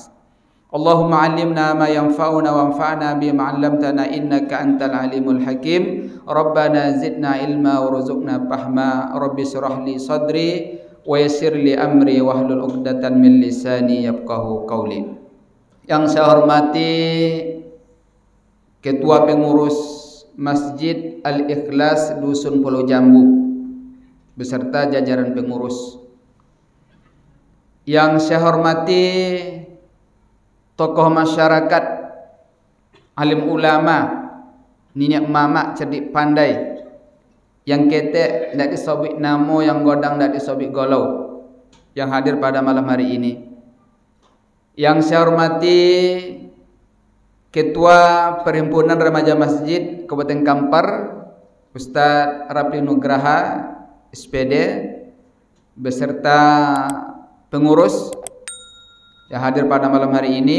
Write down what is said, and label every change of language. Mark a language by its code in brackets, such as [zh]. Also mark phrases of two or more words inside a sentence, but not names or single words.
[ar] اللهم علمنا ما ينفعنا وانفعنا بما علمتنا إنك أنت العليم الحكيم. ربنا زدنا علما وارزقنا فهما. رب اشرح لي صدري ويسر لي أمري واحلل عقدة من لساني يفقهوا قولي. [id] Yang saya hormati Ketua Pengurus Masjid Al-Ikhlas Dusun Pulau Jambu beserta jajaran pengurus. Yang saya hormati tokoh masyarakat, alim ulama, [min] ninyak mamak cerdik pandai, yang ketek ndak disobik namo, yang godang ndak disobik golau, [id] yang hadir pada malam hari ini. Yang saya hormati Ketua Perhimpunan Remaja Masjid Kabupaten Kampar, Ustadz Rapi Nugraha SPD, beserta pengurus yang hadir pada malam hari ini.